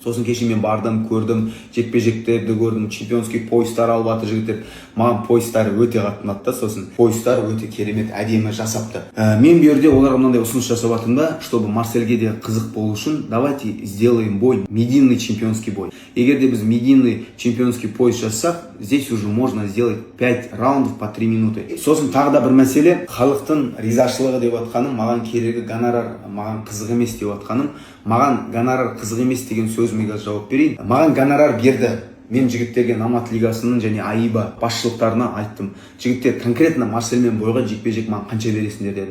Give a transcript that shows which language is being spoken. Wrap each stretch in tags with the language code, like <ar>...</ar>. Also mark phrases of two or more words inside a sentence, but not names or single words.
<kk>Сосын кеше мен бардым, көрдім, жекпе-жектерді көрдім, чемпионский поястар алып жатыр жігіттер. Маған поястары өте қатты ұнады. Сосын поястар өте керемет, әдемі жасапты. Мен бұл жерде оларға мынандай ұсыныс жасап жатырмын да, чтобы Марсельге де қызық болу үшін,</kk> <ru>давайте сделаем бой, медийный чемпионский бой.</ru> <kk>Егер де біз</kk> <ru>медийный чемпионский пояс</ru> <kk>жасасақ,</kk> <ru>здесь уже можно сделать 5 раундов по 3 минуты.</ru> <kk>Сосын тағы да бір мәселе, халықтың ризашылығы деп отқаным, маған керегі гонорар, маған қызық емес деп отқаным, маған гонорар қызық емес деген сөзіме жауап берейін. Маған гонорар берді. Мен жігіттерге Намат лигасының және Аиба басшылықтарына айттым. Жігіттер конкретно Марсельмен бойға жекпе-жек маған қанша бересіңдер дедім.</kk>